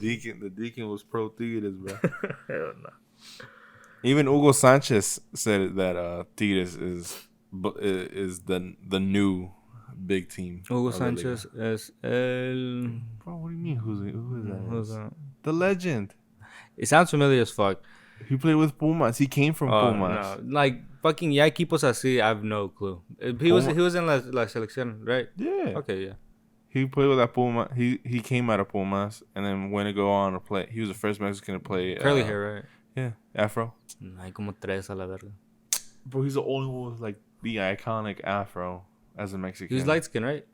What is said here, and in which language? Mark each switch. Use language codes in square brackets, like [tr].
[en] The deacon was pro Tigres, bro. Hell no. Even Hugo Sanchez said that Tigres is the new big team. Hugo Sanchez is el... Bro, what do you mean? Who's that? The legend. It sounds familiar as fuck. He played with Pumas. He came from Pumas. No. Like fucking [es] ya equipos así, [en] I have no clue. He was in la selección, right? Yeah. Okay, yeah. He played with that Puma. He came out of Pumas and then went to go on to play. He was the first Mexican to play. Curly hair, right? Yeah, afro. [es] Hay como tres a la verga. [en] Bro, he's the only one with like the iconic afro as a Mexican. He was light skin, right?